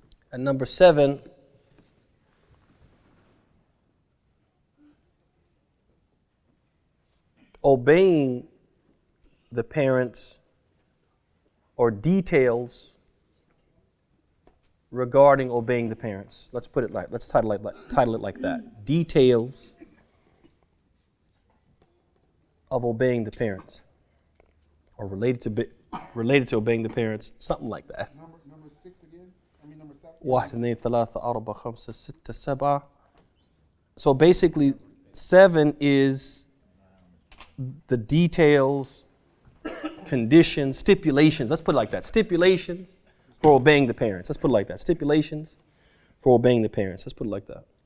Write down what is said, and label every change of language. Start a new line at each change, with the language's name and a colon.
English: And number seven, obeying the parents or details regarding obeying the parents. Let's title it like that. Details of obeying the parents, or related to obeying the parents, something like that. Number six again? Number seven?
Arabic: واحد اثنين ثلاثة أربعة خمسة ستة سبعة.
English: So basically, 7 is the details, conditions, stipulations. Let's put it like that. Stipulations for obeying the parents. Let's put it like that. Stipulations for obeying the parents. Let's put it like that.